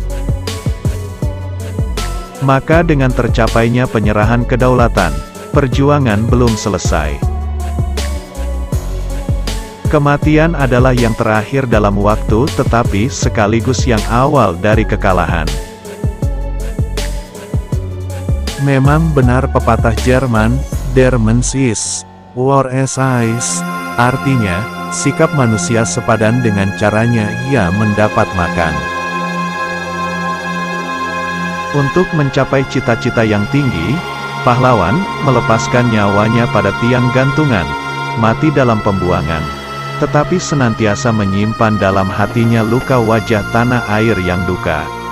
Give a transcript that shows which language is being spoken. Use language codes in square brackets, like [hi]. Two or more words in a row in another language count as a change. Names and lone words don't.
[id] Maka dengan tercapainya penyerahan kedaulatan, perjuangan belum selesai. Kematian adalah yang terakhir dalam waktu tetapi sekaligus yang awal dari kekalahan. Memang benar pepatah Jerman, [de] Der Mensch ist, war es ist, [id] artinya, sikap manusia sepadan dengan caranya ia mendapat makan. Untuk mencapai cita-cita yang tinggi, pahlawan melepaskan nyawanya pada tiang gantungan, mati dalam pembuangan, tetapi senantiasa menyimpan dalam hatinya luka wajah tanah air yang duka.